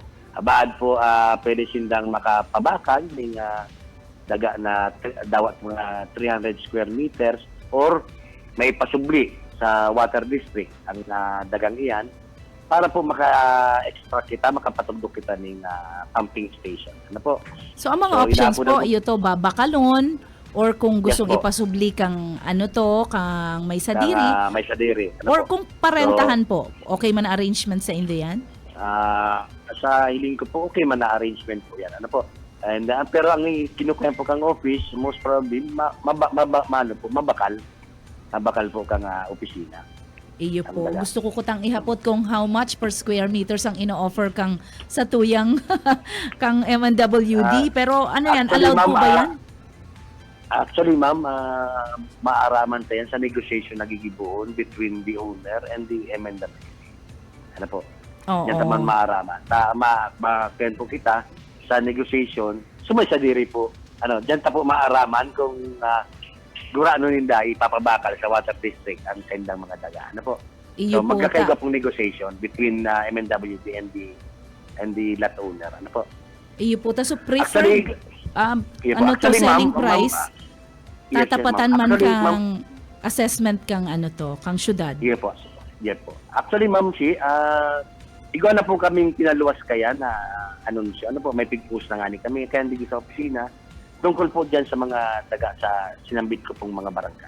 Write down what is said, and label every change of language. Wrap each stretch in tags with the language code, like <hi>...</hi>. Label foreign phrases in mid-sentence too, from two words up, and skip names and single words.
<bik>Baad po pwede sindang makapabakan ng daga na dawat mga 300</bik> <en>square meters</en> <bik>or may pasubli sa</bik> <en>water district</en> <bik>ang dagang iyan para po maka-extra kita, makapatugdok kita ng</bik> <en>pumping station.</en> <bik>Ano po? So ang mga options po, iyo to babakalon or kung gustong Yes po. ipasubli kang kang may sadiri, May sadiri. Ano or po? kung parentahan po, okay man na arrangement sa inyo yan? Sa hiling ko po, okay man na arrangement po yan. Ano po? And, pero ang kinukuha po kang office,</bik> <en>most probably,</en> <bik>mabakal. Mabakal po kang opisina. Iyo po. Ang Gusto ko kutang ihapot kung</bik> <en>how much per square meters</en> <bik>ang ino-offer kang sa tuyang kang MNWD. Pero ano yan, actually, allowed po ma'am, ba yan? Actually, ma'am, maaraman tayo sa negotiation na gigibuon</bik> <en>between the owner and the MNWD.</en> <bik>Ano po? Oo. Yan naman maaraman. Kaya po kita sa negotiation, sumay sa diri po. Diyan ta po maaraman kung gurano ninda ipapabakal sa</bik> <en>water district</en> <bik>ang sendang mga daga. Ano po? Iyo So po</bik> <tl>magkakaiba pong</tl> <en>negotiation between MNWD and the lot owner.</en> <bik>Ano po? Iyo po. So Actually, preferred, iyo po. ano to Actually, selling ma'am, price, yes, tatapatan ma'am. man Actually, ma'am, kang assessment kang kang syudad. Yes po. Yes po. Actually, ma'am, igaw na po kaming pinaluwas kaya na anunsyo. Ano po, may pig-post na nga ni kami. Kaya hindi sa opisina.</bik> <tl>Tungkol po dyan sa mga taga sa sinambit ko pong mga barangay.</tl>